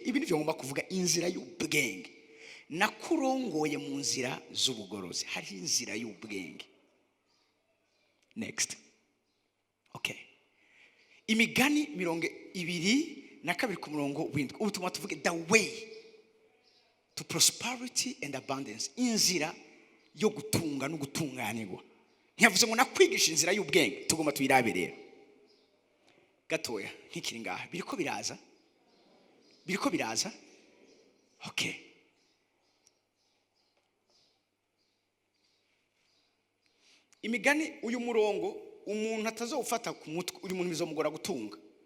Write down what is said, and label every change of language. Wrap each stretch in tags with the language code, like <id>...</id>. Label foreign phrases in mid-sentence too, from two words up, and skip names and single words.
<rn>Ibi nivyo ngomba kuvuga, inzira y'ubwenge. Nakurongoye mu nzira z'ubugorozi. Hari inzira y'ubwenge. Next. Okay. Imigani 22:7. Ubutuma tuvuge</rn> <en>the way to prosperity and abundance.</en> <rn>Inzira yo gutunga no gutunganirwa. Ntiyavuze ngo nakwigisha inzira y'ubwenge, tugomba tuyirabirera. Gatoya nkikiri ngaha, biriko biraza. Okay. Imigani uyu murongo umuntu atazofata ku mutwe, uyu muntu bizomugora gutunga.</rn>